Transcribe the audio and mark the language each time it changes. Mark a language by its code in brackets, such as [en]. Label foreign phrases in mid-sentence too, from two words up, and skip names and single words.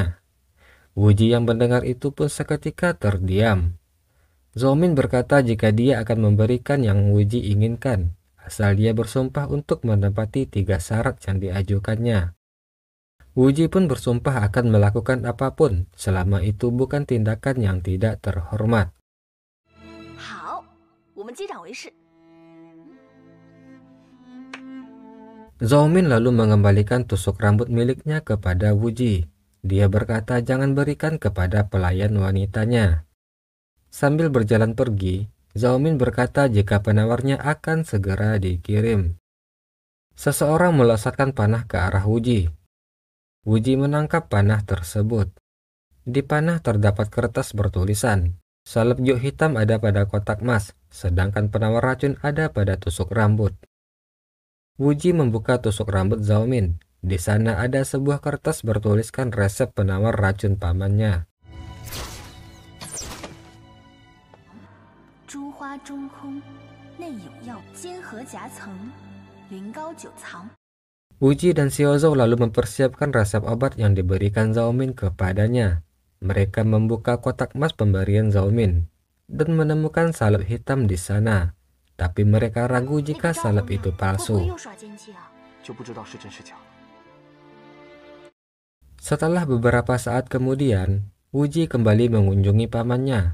[id] Wuji yang mendengar itu pun seketika terdiam. Zhou Min berkata jika dia akan memberikan yang Wuji inginkan, asal dia bersumpah untuk menepati 3 syarat yang diajukannya. Wuji pun bersumpah akan melakukan apapun selama itu bukan tindakan yang tidak terhormat. [zh] 好，我们击掌为誓。 [id] Zhou Min lalu mengembalikan tusuk rambut miliknya kepada Wuji. Dia berkata jangan berikan kepada pelayan wanitanya. Sambil berjalan pergi, Zhou Min berkata jika penawarnya akan segera dikirim. Seseorang melesatkan panah ke arah Wuji. Wuji menangkap panah tersebut. Di panah terdapat kertas bertulisan, salep juk hitam ada pada kotak emas, sedangkan penawar racun ada pada tusuk rambut. Wuji membuka tusuk rambut Zhou Min. Di sana ada sebuah kertas bertuliskan resep penawar racun pamannya. [zh] 珠花中空，内有药，坚合夹层，云膏久藏。 [id] Wuji dan Xiao Zhou lalu mempersiapkan resep obat yang diberikan Zhou Min kepadanya. Mereka membuka kotak emas pemberian Zhou Min dan menemukan salep hitam di sana. Tapi mereka ragu jika salep itu palsu. Setelah beberapa saat kemudian, Wuji kembali mengunjungi pamannya.